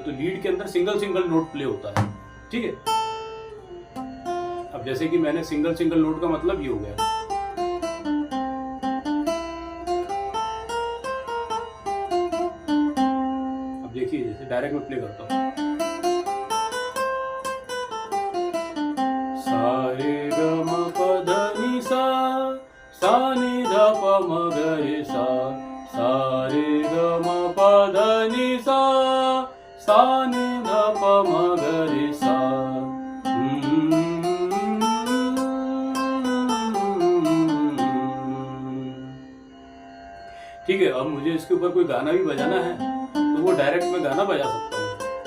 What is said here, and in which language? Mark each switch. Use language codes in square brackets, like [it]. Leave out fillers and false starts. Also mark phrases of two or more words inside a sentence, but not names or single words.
[hi] तो लीड के अंदर [en] single single note play [hi] होता है। ठीक है, अब जैसे कि मैंने [en] single single note [hi] का मतलब ये हो गया, अब देखिए जैसे डायरेक्ट में प्ले करता हूँ, सा रे ग म प ध नि सा, सा नि ध प म ग रे सा, सा रे ग म प ध नि सा, सा नि ध प म ग रे सा। ठीक है, अब मुझे इसके ऊपर कोई गाना भी बजाना है तो वो डायरेक्ट मैं गाना बजा सकता हूँ।